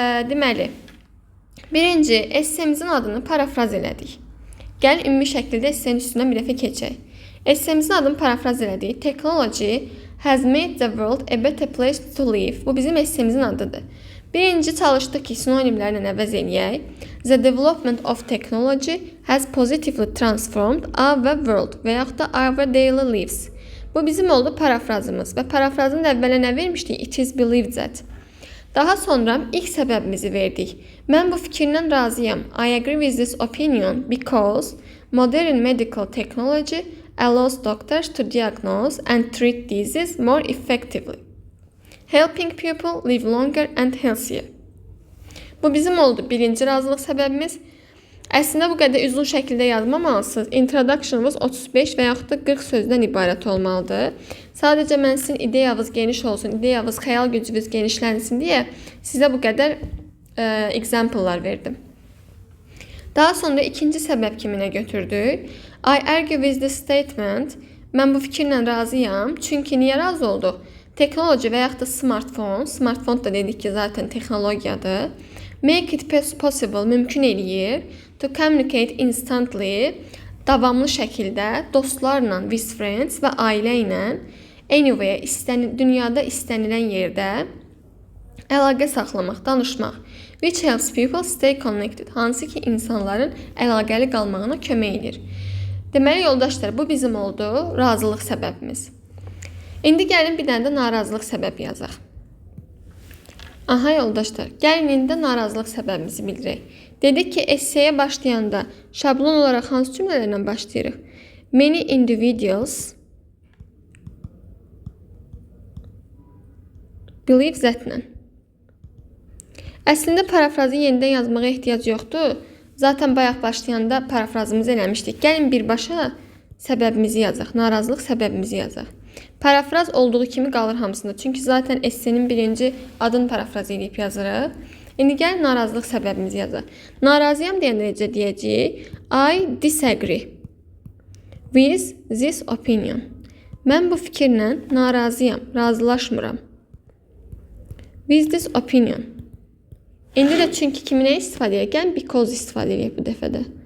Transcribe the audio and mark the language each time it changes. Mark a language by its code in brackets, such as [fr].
[az] Deməli, birinci, essemizin adını parafraz elədik. Gəlin ümumi şəkildə essenin üstündən bir dəfə keçək. Essemizin adını parafraz elədik. [en] Technology has made the world a better place to live. [az] Bu bizim essemizin adıdır. Birinci çalışdıq ki, sinonimlərlə əvəz eləyək. [en] The development of technology has positively transformed our world [az] və yaxud da [en] our daily lives. [az] Bu bizim oldu parafrazımız və parafrazın əvvələ nə vermişdik? [en] It is believed that. [az] Daha sonra ilk səbəbimizi verdik. Mən bu fikirlə razıyam. [en] I agree with this opinion because modern medical technology allows doctors to diagnose and treat diseases more effectively, helping people live longer and healthier. [az] Bu bizim oldu birinci razılıq səbəbimiz. Əslində bu qədər uzun şəkildə yazmamalısınız. Introduction'ımız 35 və yaxud da 40 sözdən ibarət olmalıdır. Sadəcə mən sizin ideyavız geniş olsun, ideyavız, xəyal gücünüz genişlənsin deyə sizə bu qədər example'lar verdim. Daha sonra ikinci səbəb kiminə götürdük? [en] I argue with this statement. [az] Mən bu fikirlə razıyam. Çünki niyə razı olduq? Teknoloji və yaxud da smartphone. Smartphone da dedik ki, zaten texnologiyadır. [en] Make it possible, [az] mümkün eləyir. [en] To communicate instantly, [az] davamlı şəkildə, dostlarla, [en] with friends [az] və ailə ilə, anywhere, dünyada istənilən yerdə, əlaqə saxlamaq, danışmaq. [en] Which helps people stay connected, [az] hansı ki insanların əlaqəli qalmağına kömək edir. Deməli yoldaşlar, bu bizim oldu razılıq səbəbimiz. İndi gəlin bir dənə də narazılıq səbəbi yazaq. Aha yoldaşlar, gəlin indi də narazılıq səbəbimizi bildirək. Dedik ki, esseyə başlayanda şablon olaraq hansı cümlələrlə başlayırıq? [en] Many individuals believe that-lə. [az] Əslində parafrazı yenidən yazmağa ehtiyac yoxdur. Zaten bayaq başlayanda parafrazımızı eləmişdik. Gəlin birbaşa səbəbimizi yazaq, narazılıq səbəbimizi yazaq. Parafraz olduğu kimi qalır hamısında. Çünki zaten essenin birinci adını parafraz edib yazırıq. İndi gəlin narazılıq səbəbimizi yazaq. Narazıyam deyəndə necə deyəcəyik? [en] I disagree with this opinion. [az] Mən bu fikirlə narazıyam, razılaşmıram. [en] With this opinion. [az] İndi də çünki kiminə istifadə edək? Because istifadə edək bu dəfədə.